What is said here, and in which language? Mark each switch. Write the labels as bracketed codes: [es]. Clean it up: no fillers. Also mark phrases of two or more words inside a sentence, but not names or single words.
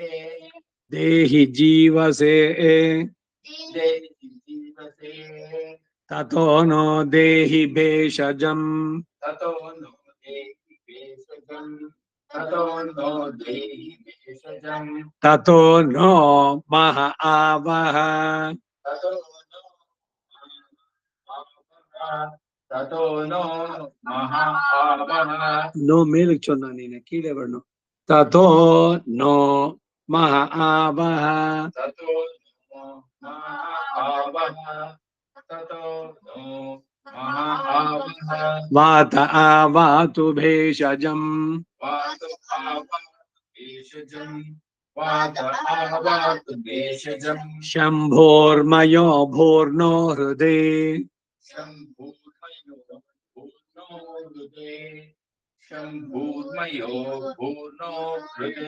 [sa] देहि जीवसे देहि जीवसे ततो नो देहि भेषजम् ततो नो देहि भेषजम् ततो नो देहि भेषजम् ततो नो मह आवह ततो नो ततो नो महावः [ta] நோ மேலுக்கு சொன்னா நீங்க கீழே வரணும். [sa] ततो नो मह आवह ततो नो महावः ततो नो महावः वात आवातु भेषजम् वातु भेषजम् वात आवातु भेषजम् शम्भोर्मयो भूर्नो हृदे शम्भूर्मयो भूर्नो हृदे शम्भूर्मयो भूर्नो हृदे